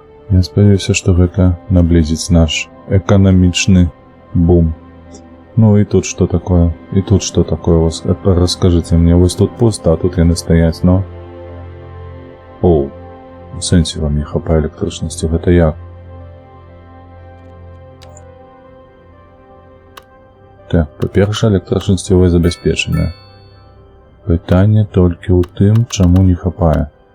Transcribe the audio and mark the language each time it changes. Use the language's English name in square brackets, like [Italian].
[Belarusian] Я спадзяюся, што гэта наблізіць наш эканамічны бум. [Russian] Ну и тут что такое? И тут что такое? Расскажите мне, [Belarusian] вось тут пусто, а тут яны стаяць, но... О, у сэнсе вам не хапае электрычнасці, гэта як? Так, па-першае, электрычнасці вы забяспечаныя. Пытанне толькі ў тым, чаму не хапае.